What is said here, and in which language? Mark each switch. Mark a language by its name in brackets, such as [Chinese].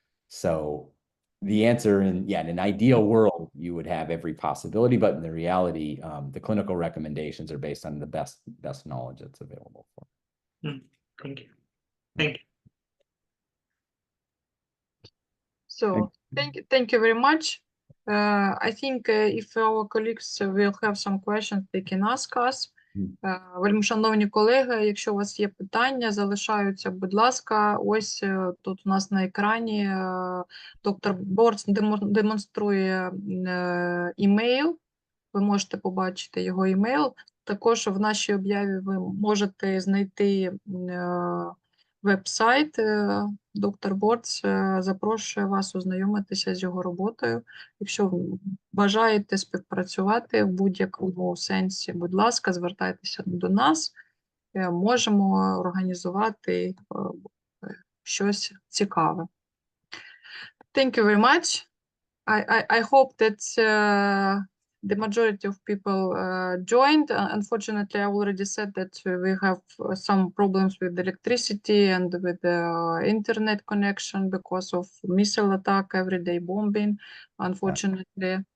[English] So the answer in an ideal world, you would have every possibility, but in the reality, the clinical recommendations are based on the best knowledge that's available for. Thank you. Thank you. So thank you very much. I think if our colleagues will have some questions, they can ask us. [Ukrainian] Вельмишановні колеги, якщо у вас є питання, залишаються, будь ласка. Ось тут у нас на екрані доктор Борtz демонструє імейл. Ви можете побачити його імейл. Також в нашій об'яві ви можете знайти веб-сайт. Доктор Борtz запрошує вас ознайомитися з його роботою. Якщо ви бажаєте співпрацювати в будь-якому сенсі, будь ласка, звертайтеся до нас. Можемо організувати щось цікаве. [English] Thank you very much. I hope that the majority of people joined. Unfortunately, I already said that we have some problems with electricity and with the internet connection because of missile attack, everyday bombing, unfortunately.